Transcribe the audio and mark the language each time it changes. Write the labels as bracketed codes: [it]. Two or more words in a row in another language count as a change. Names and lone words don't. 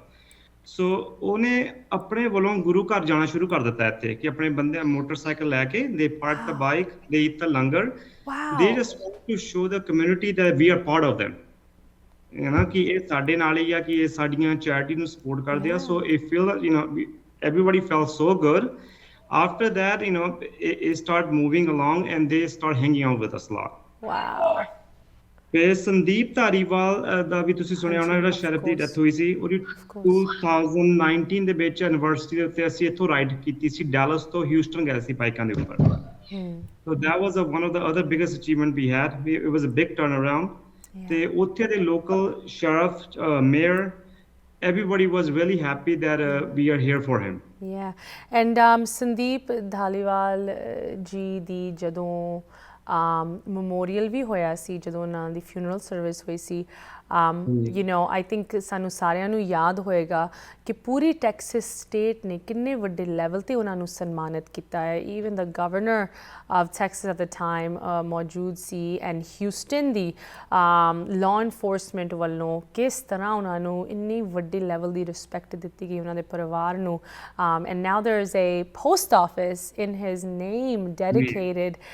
[pa] ਸੋ ਉਹਨੇ ਆਪਣੇ ਵੱਲੋਂ ਗੁਰੂ ਘਰ ਜਾਣਾ ਸ਼ੁਰੂ ਕਰ ਦਿੱਤਾ ਇੱਥੇ ਕਿ ਆਪਣੇ ਬੰਦੇ ਮੋਟਰਸਾਈਕਲ ਲੈ ਕੇ [en] they park the bike, they eat the langar, they just want to show the community that we are part of them, [pa] ਹੈ ਨਾ, ਕਿ ਇਹ ਸਾਡੇ ਨਾਲ ਹੀ ਆ, ਕਿ ਇਹ ਸਾਡੀਆਂ ਚੈਰਿਟੀ ਨੂੰ ਸਪੋਰਟ ਕਰਦੇ ਆ। [en] so it feel you know everybody felt so good. After that, you know, it started moving along and they started hanging out with us a lot. Wow. [pa] ਫਿਰ ਸੰਦੀਪ ਧਾਰੀਵਾਲ ਦਾ ਵੀ ਤੁਸੀਂ ਸੁਣਿਆ ਹੋਣਾ, ਜਿਹੜਾ ਸ਼ਰਫ ਦੀ ਡੈਥ ਹੋਈ ਸੀ, ਉਹਦੀ 2019 ਦੇ ਵਿੱਚ ਯੂਨੀਵਰਸਿਟੀ ਦੇ ਉੱਤੇ ਅਸੀਂ ਇੱਥੋਂ ਰਾਈਡ ਕੀਤੀ ਸੀ, ਡੈਲਸ ਤੋਂ ਹਿਊਸਟਨ ਗਏ ਸੀ ਬਾਈਕਾਂ ਦੇ ਉੱਪਰ। [en] So that was one of the other biggest achievement we had. It was a big turnaround. [pa] ਤੇ ਉੱਥੇ ਦੇ ਲੋਕਲ ਸ਼ਰਫ, ਮੇਅਰ, [en] everybody was really happy that we are here for him. Yeah, and [pa] ਸੰਦੀਪ ਧਾਲੀਵਾਲ ਜੀ ਦੀ ਜਦੋਂ ਮੈਮੋਰੀਅਲ ਵੀ ਹੋਇਆ ਸੀ ਜਦੋਂ ਉਹਨਾਂ ਦੀ [en] funeral service [pa] ਹੋਈ ਸੀ [en] you know I think [pa] ਸਾਨੂੰ ਸਾਰਿਆਂ ਨੂੰ ਯਾਦ ਹੋਏਗਾ ਕਿ ਪੂਰੀ ਟੈਕਸਸ ਸਟੇਟ ਨੇ ਕਿੰਨੇ ਵੱਡੇ ਲੈਵਲ 'ਤੇ ਉਹਨਾਂ ਨੂੰ ਸਨਮਾਨਿਤ ਕੀਤਾ ਹੈ [en] even the governor of Texas at the time [pa] ਮੌਜੂਦ ਸੀ ਐਂਡ ਹਿਊਸਟਨ ਦੀ [en] law enforcement [pa] ਵੱਲੋਂ ਕਿਸ ਤਰ੍ਹਾਂ ਉਹਨਾਂ ਨੂੰ ਇੰਨੀ ਵੱਡੀ ਲੈਵਲ ਦੀ ਰਿਸਪੈਕਟ ਦਿੱਤੀ ਗਈ ਉਹਨਾਂ ਦੇ ਪਰਿਵਾਰ ਨੂੰ [en] and now there is a post office in his name dedicated